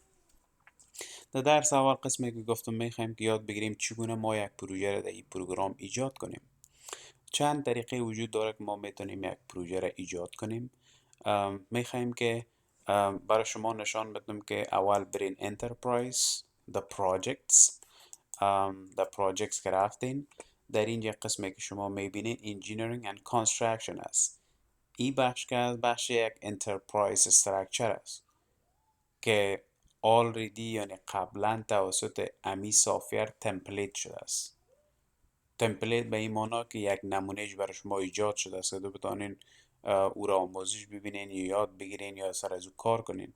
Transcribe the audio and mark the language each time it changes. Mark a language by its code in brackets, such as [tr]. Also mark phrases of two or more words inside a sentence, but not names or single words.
[fa] در درس اول قسمی که گفتم میخوایم که یاد بگیریم چگونه ما یک پروژه را در این پروگرام ایجاد کنیم. چند طریقه وجود داره که ما میتونیم یک پروژه را ایجاد کنیم. میخوایم که برای شما نشان بدم که اول برین انترپرایز، [en] the projects. the projects [fa] که رفتین، در اینجا قسمی که شما میبینین [en] engineering and construction [fa] است. این بخش که از بخش یک [en] enterprise structure [fa] است که already یعنی قبلا توسط امی سافیر تمپلیت شده است. تمپلیت به این معنی که یک نمونهش برای شما ایجاد شده است که بتونین او را آموزش ببینین یا یاد بگیرین یا سر از او کار کنین.